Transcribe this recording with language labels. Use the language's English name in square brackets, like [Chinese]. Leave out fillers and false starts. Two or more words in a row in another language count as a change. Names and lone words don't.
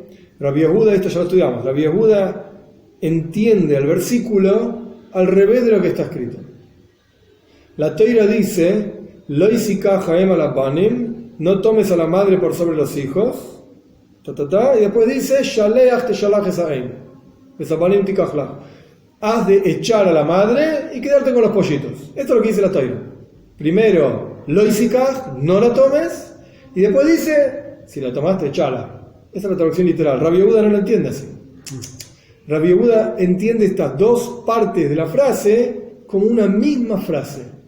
[Spanish] Rabbi Yehuda, esto ya lo estudiamos, Rabbi Yehuda entiende el versículo al revés de lo que está escrito. La Torah dice, [Hebrew] לא תקח האם על הבנים, [Spanish] no tomes a la madre por sobre los hijos, y después dice, [Hebrew] שלח תשלח את האם ואת הבנים תקח לך, [Spanish] has de echar a la madre y quedarte con los pollitos. Esto es lo que dice la Torah. Primero, [Hebrew] לא תקח, [Spanish] no la tomes, y después dice, si la tomaste, echala. Esa es la traducción literal. Rabbi Yehuda no lo entiende así. Rabbi Yehuda entiende estas dos partes de la frase como una misma frase.